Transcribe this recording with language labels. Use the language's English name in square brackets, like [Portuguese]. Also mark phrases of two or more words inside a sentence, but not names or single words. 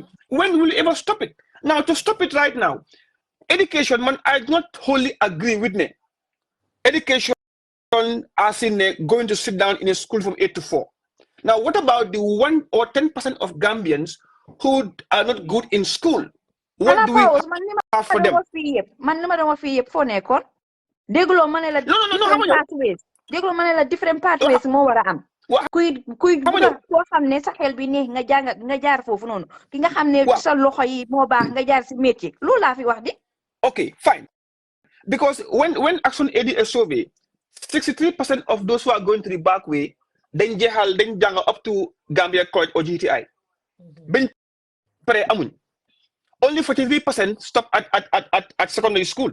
[English] When will you ever stop it? Now, to stop it right now, education, man, I do not wholly agree with me. Education as in going to sit down in a school from 8 to 4. Now, what about the 1 or 10% of Gambians who are not good in school? What do we have for them? [Wolof] Déglo ma ne la [English] No, different pathways. [Wolof] Déglo ma ne la [English] different pathways [Wolof] moo war a am. kuy buga koo xam ne sa xel bi neex nga jaar foofu noonu ki nga xam ne sa loxo yi moo baax nga jaar si métier loolu laa fi wax di. [English] Okay, fine. Because when Action Aid a survey, 63% of those who are going to the back way, then jang up to Gambia College or GTI. [Wolof] Ben pre amun. [English] Only 43% stop at secondary school.